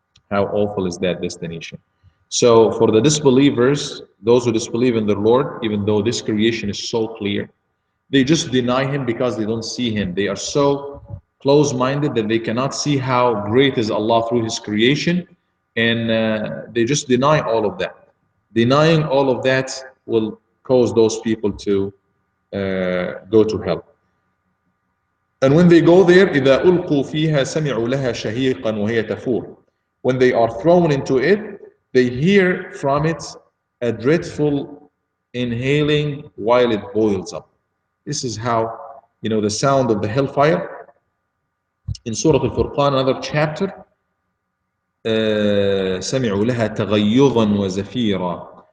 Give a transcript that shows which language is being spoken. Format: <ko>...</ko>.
<en>How awful is that destination? So for the disbelievers, those who disbelieve in their Lord, even though this creation is so clear, they just deny Him because they don't see Him. They are so close-minded that they cannot see how great is Allah through His creation, and they just deny all of that. Denying all of that will cause those people to go to hell. And when they go there,</en> <ar>إِذَا أُلْقُوا فِيهَا سَمِعُوا لَهَا شَهِيقًا وَهِيَ تَفُورُ.</ar> <en>When they are thrown into it, they hear from it a dreadful inhaling while it boils up. This is how, the sound of the hellfire. In Surah Al-Furqan, another chapter,</en> <ar>سَمِعُوا لَهَا تَغَيُّظًا وَزَفِيرًا.</ar>